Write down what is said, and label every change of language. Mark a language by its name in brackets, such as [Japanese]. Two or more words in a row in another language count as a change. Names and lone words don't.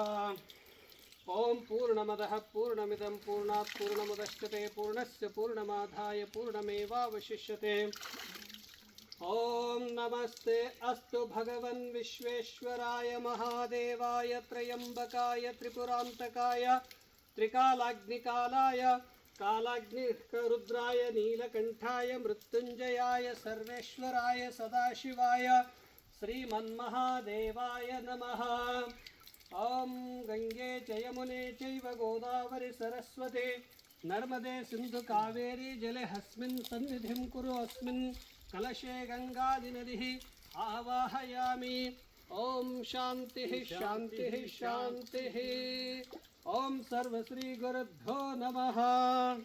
[Sanskrit] ಓಂ ಪೂರ್ಣಮದಃ ಪೂರ್ಣಮಿದಂ ಪೂರ್ಣಾತ್ ಪೂರ್ಣಮುದಚ್ಯತೆ ಪೂರ್ಣಸ್ಯ ಪೂರ್ಣಮಾದಾಯ ಪೂರ್ಣಮೇವಾವಶಿಷ್ಯತೆ. ಓಂ ನಮಸ್ತೆ ಅಸ್ತು ಭಗವನ್ ವಿಶ್ವೇಶ್ವರಾಯ ಮಹಾದೇವಾಯ ತ್ರಯಂಬಕಾಯ ತ್ರಿಪುರಾಂತಕಾಯ ತ್ರಿಕಾಲಾಗ್ನಿಕಾಲಾಯ ಕಾಲಾಗ್ನಿರುದ್ರಾಯ ನೀಲಕಂಠಾಯ ಮೃತ್ಯುಂಜಯಾಯ ಸರ್ವೇಶ್ವರಾಯ ಸದಾಶಿವಾಯ ಶ್ರೀಮನ್ಮಹಾದೇವಾಯ ನಮಃ. ಓಂ ಗಂಗೆ ಚ ಯಮುನೆ ಚೈವ ಗೋದಾವರಿ ಸರಸ್ವತಿ ನರ್ಮದೆ ಸಿಂಧು ಕಾವೇರಿ ಜಲೆ ಹಸ್ಮಿನ್ ಸನ್ನಿಧಿಂ ಕುರು ಅಸ್ಮಿನ್ ಕಲಶೆ ಗಂಗಾದಿನದಿ ಆವಾಹಯಾಮಿ. ಓಂ ಶಾಂತಿ ಶಾಂತಿ ಶಾಂತಿ. ಓಂ ಸರ್ವಶ್ರೀ ಗುರುಭ್ಯೋ ನಮಃ.